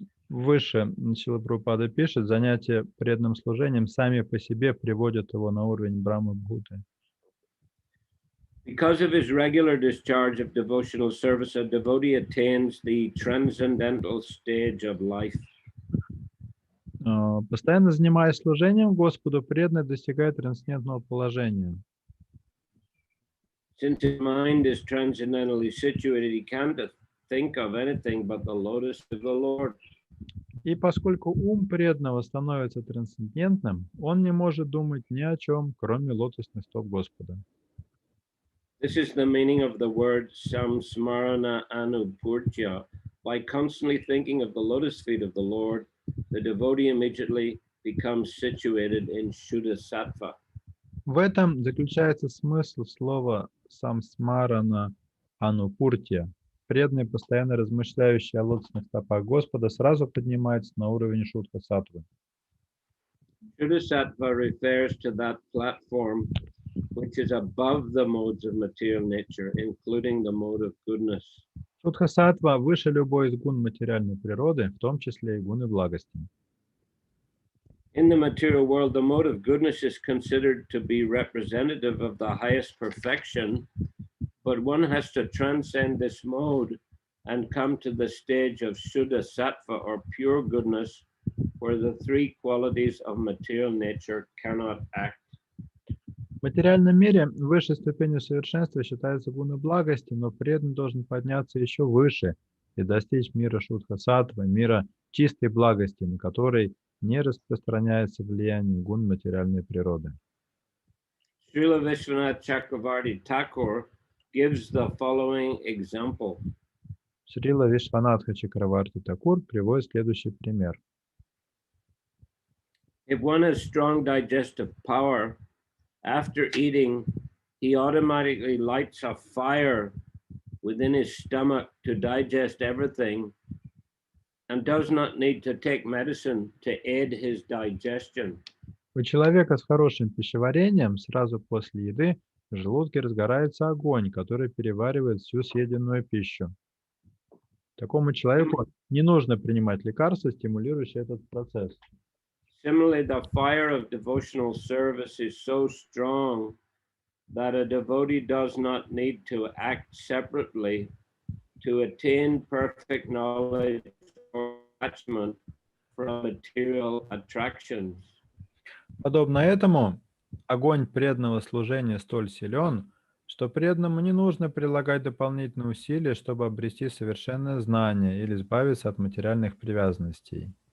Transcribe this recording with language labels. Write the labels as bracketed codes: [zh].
[ru] Выше Шрила Прабхупада пишет, занятия преданным служением сами по себе приводят его на уровень Брахмы Бхуты. [en] Because of his regular discharge of devotional service, a devotee attains the transcendental stage of life. [ru] Постоянно занимаясь служением Господу, преданный достигает трансцендентного положения. [en] Since his mind is transcendentally situated, he can't think of anything but the lotus of the Lord. [ru] И поскольку ум преданного становится трансцендентным, он не может думать ни о чем, кроме лотосных стоп Господа. [en] This is the meaning of the word samsmarana anupurtya. By constantly thinking of the lotus feet of the Lord, the devotee immediately becomes situated in Shuddha Sattva. [ru] В этом заключается смысл слова самсмарана анупуртия. Преданный, постоянно размышляющий о лотосных стопах Господа, сразу поднимается на уровень шутха саттвы. [en] Shuddha Sattva refers to that platform which is above the modes of material nature, including the mode of goodness. [ru] Шутха саттва выше любой из гун материальной природы, в том числе и гуны благости. [en] In the material world, the mode of goodness is considered to be representative of the highest perfection, but one has to transcend this mode and come to the stage of Shuddha Sattva or pure goodness, where the three qualities of material nature cannot act. [ru] В материальном мире высшей ступенью совершенства считается гуна благости, но преданный должен подняться еще выше и достичь мира шутха саттва, мира чистой благости, на который не распространяется влияние гун материальной природы. [en] Srila Vishwanath Chakravarti Thakur gives the following example. [ru] Шрила Вишванатха Чакраварти Такур приводит следующий пример. [en] If one has strong digestive power, after eating, he automatically lights a fire within his stomach to digest everything and does not need to take medicine to aid his digestion. [ru] У человека с хорошим пищеварением сразу после еды в желудке разгорается огонь, который переваривает всю съеденную пищу. Такому человеку не нужно принимать лекарства, стимулирующие этот процесс. [en] Similarly, the fire of devotional service is so strong that a devotee does not need to act separately to attain perfect knowledge or attachment from material attractions. [ru] Подобно этому, огонь преданного служения столь силен, что преданному не нужно прилагать дополнительные усилия, чтобы обрести совершенное знание или избавиться от материальных привязанностей.